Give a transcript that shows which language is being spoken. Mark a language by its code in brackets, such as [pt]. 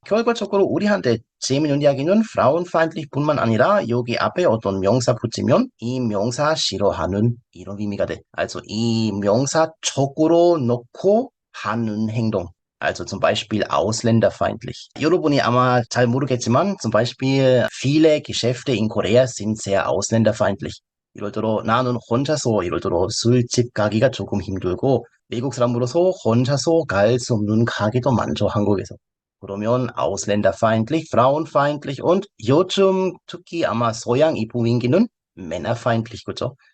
[ko] 결과적으로 우리한테 재미있는 이야기는 frauenfeindlich뿐만 아니라 여기 앞에 어떤 명사 붙이면 이 명사 싫어하는 이런 의미가 돼. also 이 명사 적으로 놓고 하는 행동. [de] Also zum Beispiel ausländerfeindlich. [ko] 여러분이 아마 잘 모르겠지만 [de] zum Beispiel viele Geschäfte in Korea sind sehr ausländerfeindlich. [ko] 예를 들어 나는 혼자서 예를 들어 술집 가기가 조금 힘들고 외국 사람으로서 혼자서 갈 수 없는 가게도 많죠, 한국에서. 그러면 ausländerfeindlich, frauenfeindlich und 요즘 특히 아마 서양 이북민기는 männerfeindlich, 그죠?